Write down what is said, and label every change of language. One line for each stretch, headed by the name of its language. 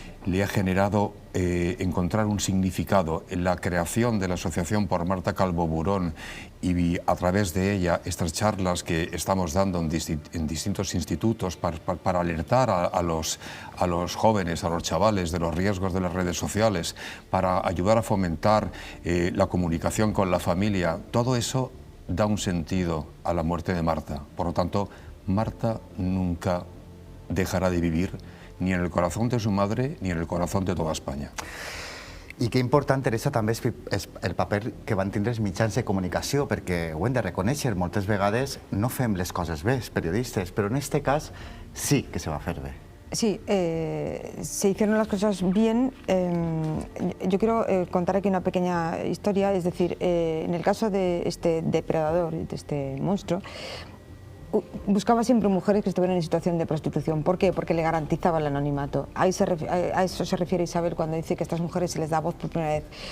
Spanish: Le ha generado encontrar un significado en la creación de la Asociación por Marta Calvo Burón y a través de ella estas charlas que estamos dando en distintos institutos para alertar a los jóvenes, a los chavales de los riesgos de las redes sociales, para ayudar a fomentar la comunicación con la familia. Todo eso da un sentido a la muerte de Marta. Por lo tanto, Marta nunca dejará de vivir ni en el corazón de su madre ni en el corazón de toda Espanya.
Catalan: I que important, Teresa, també és el paper que van tindre els mitjans de comunicació, perquè ho hem de reconèixer, moltes vegades no fem les coses bé, els periodistes, però en aquest cas sí que se va fer bé.
Spanish: Sí, se hicieron las cosas bien. Yo quiero contar aquí una pequeña historia, es decir, en el caso de este depredador, de este monstruo, buscaba siempre mujeres que estuvieran en situación de prostitución. ¿Por qué? Porque le garantizaba el anonimato. A eso se refiere Isabel cuando dice que a estas mujeres se les da voz por primera vez.